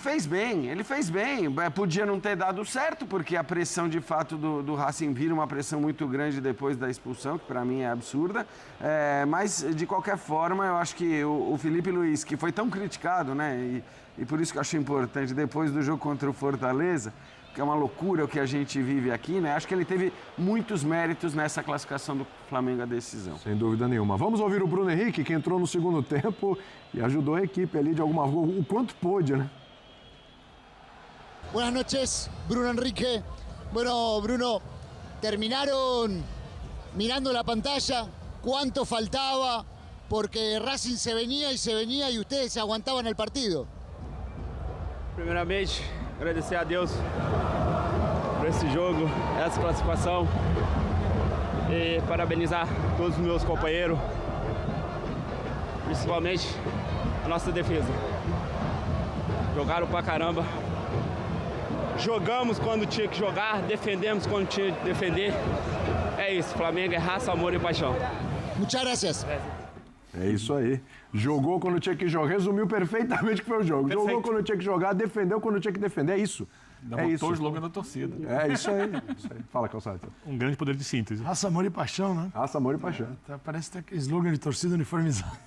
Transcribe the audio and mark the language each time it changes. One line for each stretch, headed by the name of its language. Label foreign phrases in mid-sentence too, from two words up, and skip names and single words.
Portuguese: fez bem, Podia não ter dado certo, porque a pressão de fato do Racing vira uma pressão muito grande depois da expulsão, que para mim é absurda, mas de qualquer forma eu acho que o Felipe Luiz, que foi tão criticado, né, e por isso que eu acho importante, depois do jogo contra o Fortaleza, que é uma loucura o que a gente vive aqui, né? Acho que ele teve muitos méritos nessa classificação do Flamengo à decisão. Sem dúvida nenhuma. Vamos ouvir o Bruno Henrique, que entrou no segundo tempo e ajudou a equipe ali de alguma forma, o quanto pôde, né?
Spanish: Buenas noches, Bruno Henrique. Bueno, Bruno, terminaron mirando la pantalla, cuánto faltaba, porque Racing se venía y ustedes aguantaban el partido.
Portuguese: Primeiramente, agradecer a Deus por esse jogo, essa classificação e parabenizar todos os meus companheiros, principalmente a nossa defesa. Jogaram pra caramba, jogamos quando tinha que jogar, defendemos quando tinha que defender. É isso, Flamengo é raça, amor e paixão.
Spanish: Muchas gracias.
Portuguese: É isso aí. Jogou quando tinha que jogar. Resumiu perfeitamente o que foi o jogo. Perfeito. Jogou quando tinha que jogar, defendeu quando tinha que defender. É isso. Botou o slogan da torcida. É isso aí. Fala, Calçado. Um grande poder de síntese. Raça, amor e paixão, né? Raça, amor e paixão. Parece até aquele slogan de torcida uniformizada.